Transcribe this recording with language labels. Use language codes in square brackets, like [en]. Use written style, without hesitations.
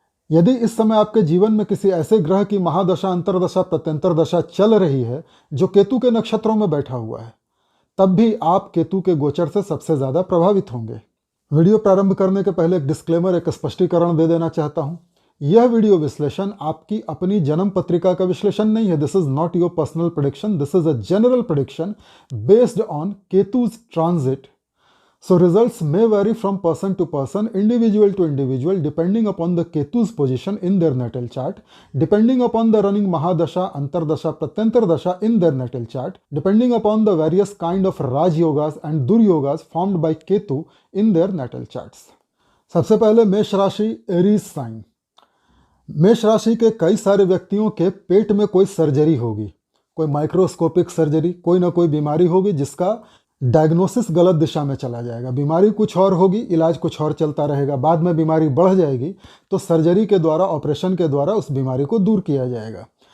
[hi] यदि इस समय आपके जीवन में किसी ऐसे ग्रह की महादशा, अंतरदशा, प्रत्यंतर दशा चल रही है जो केतु के नक्षत्रों में बैठा हुआ है, तब भी आप केतु के गोचर से सबसे ज़्यादा प्रभावित होंगे। वीडियो प्रारंभ करने के पहले एक डिस्क्लेमर, एक स्पष्टीकरण दे देना चाहता हूं। यह वीडियो विश्लेषण आपकी अपनी जन्म पत्रिका का विश्लेषण नहीं है। [en] This is not your personal prediction, this is a general prediction based on Ketu's transit. So results may vary from person to person, individual to individual, depending upon the Ketu's position in their natal chart, depending upon the running Mahadasha, Antardasha, Pratyantar Dasha in their natal chart, depending upon the various kind of Raj Yogas and Dur Yogas formed by Ketu in their natal charts. [hi] सबसे पहले मेष राशि, Aries sign. मेष राशि के कई सारे व्यक्तियों के पेट में कोई सर्जरी होगी, कोई माइक्रोस्कोपिक सर्जरी, कोई ना कोई बीमारी होगी जिसका डायग्नोसिस गलत दिशा में चला जाएगा। बीमारी कुछ और होगी, इलाज कुछ और चलता रहेगा। बाद में बीमारी बढ़ जाएगी तो सर्जरी के द्वारा, ऑपरेशन के द्वारा उस बीमारी को दूर किया जाएगा।